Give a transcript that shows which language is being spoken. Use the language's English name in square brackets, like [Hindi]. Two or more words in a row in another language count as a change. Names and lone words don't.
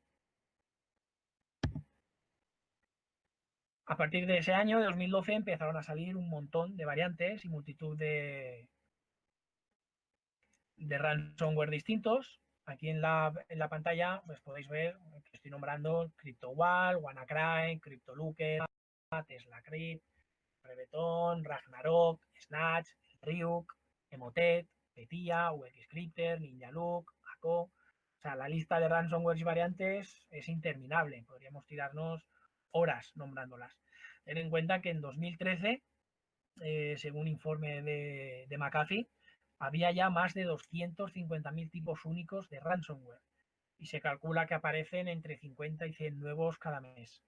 [Spanish] A partir de ese año, de 2012, empezaron a salir un montón de variantes y multitud de ransomware distintos. Aquí en la pantalla pues podéis ver que estoy nombrando CryptoWall, WannaCry, CryptoLooker, TeslaCrypt, Breveton, Ragnarok, Snatch, Ryuk, Emotet, Petya, UXCrypter, NinjaLook, ACO. O sea, la lista de ransomware y variantes es interminable. Podríamos tirarnos horas nombrándolas. Ten en cuenta que en 2013, según informe de McAfee, había ya más de 250.000 tipos únicos de ransomware y se calcula que aparecen entre 50 y 100 nuevos cada mes.